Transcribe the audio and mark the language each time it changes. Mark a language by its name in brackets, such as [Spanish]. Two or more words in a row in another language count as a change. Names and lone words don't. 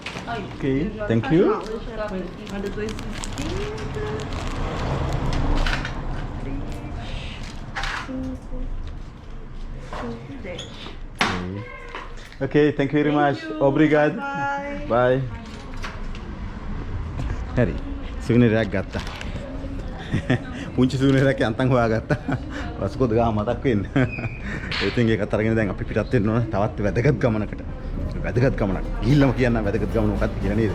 [English] Okay, thank you. [Portuguese] Manda 2,60. 10. [English] Okay, thank you very much. [Portuguese] Obrigado. [English] Bye. Bye. [Sinhala] හරි. සිගනරයක් ගත්තා. පුංචි සිගනරයක් යන්තම් හොයාගත්තා. වස්කොත් ගහ මතක් වෙන්න. ඉතින් ඒකත් අරගෙන දැන් අපි පිටත් වෙන්න ඕන තවත් වැදගත් ගමනකට. වැදගත් ගමනක්. ගිහිල්ලාම කියන්න වැදගත් ගමන මොකක්ද කියලා නේද?